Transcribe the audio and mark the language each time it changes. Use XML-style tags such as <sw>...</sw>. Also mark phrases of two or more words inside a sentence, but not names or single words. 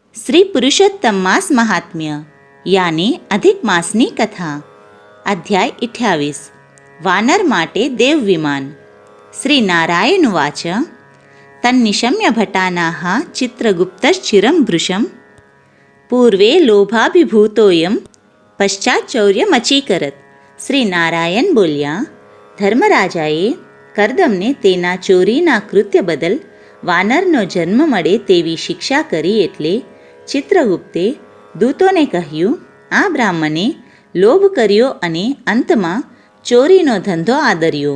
<gu>શ્રી પુરુષોત્તમ માસ મહાત્મ્ય યાની અધિક માસની કથા। અધ્યાય 28 વાનર માટે દેવ વિમાન।</gu> <sa>श्री नारायण उवाच तन्निशम्य भटानाः चित्रगुप्तश्चिरं भृशं पूर्वे लोभाभिभूतोऽयं પશ્ચાચૌર્યમચીકરત।</sa> <gu>શ્રી નારાયણ બોલ્યા, ધર્મરાજાએ કરદમને તેના ચોરીના કૃત્ય બદલ વાનરનો જન્મ મળે તેવી શિક્ષા કરી એટલે ચિત્રગુપ્તે દૂતોને કહ્યું, આ બ્રાહ્મણે લોભ કર્યો અને અંતમાં ચોરીનો ધંધો આદર્યો.</gu>